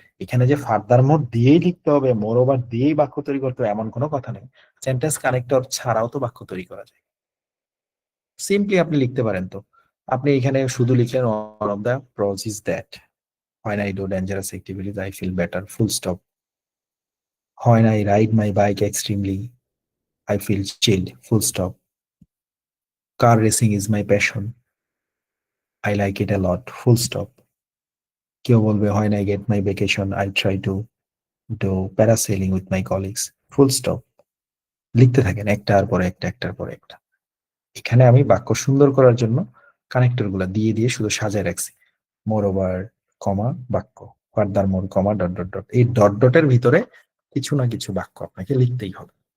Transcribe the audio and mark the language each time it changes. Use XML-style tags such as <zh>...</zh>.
<bn>এখানে যে ফার্দার মোর দিয়েই লিখতে হবে, মোর ওভার দিয়েই বাক্য তৈরি করতে হবে এমন কোনো কথা নেই। সেন্টেন্স কানেক্টর ছাড়াও তো বাক্য তৈরি করা যায়। সিম্পলি আপনি লিখতে পারেন। তো আপনি এখানে শুধু লিখলেন</bn> <en>One of the pros is that when I do dangerous activities I feel better, full stop. When I ride my bike extremely I feel chilled, full stop. Car racing is my passion, I like it a lot, full stop.</en> <bn>কেউ বলবে</bn> <en>when I get my vacation I try to do parasailing with my colleagues, full stop.</en> <bn>লিখতে থাকেন একটার পর একটা, একটার পর একটা। এখানে আমি বাক্য সুন্দর করার জন্য কানেক্টর গুলা দিয়ে দিয়ে শুধু সাজায় রাখছি।</bn> <en>Moreover, comma, বাক্য, furthermore, comma, dot dot dot.</en> <bn>এই ডট ডটের ভিতরে কিছু না কিছু বাক্য আপনাকে লিখতেই হবে।</bn>